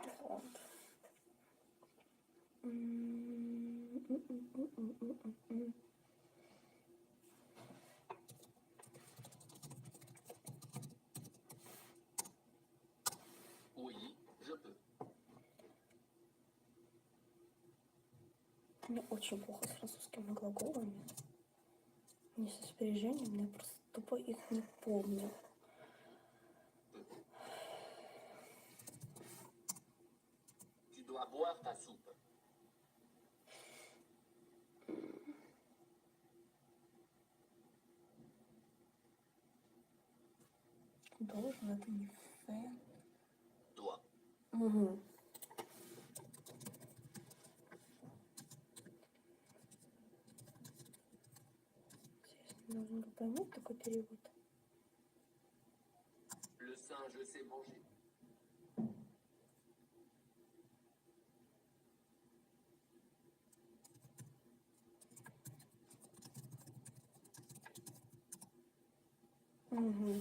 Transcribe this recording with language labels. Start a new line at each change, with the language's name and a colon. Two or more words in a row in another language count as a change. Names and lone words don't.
French: Oui, je peux.
Russian: У меня очень плохо с французскими глаголами. Не со спряжениями, я просто тупо их не помню.
French: Tu dois boire ta soupe.
Russian: Должен, это не фэ.
French: Dois. Угу.
Russian: Нужно бы понять такой перевод.
French: Le singe sait manger. Угу.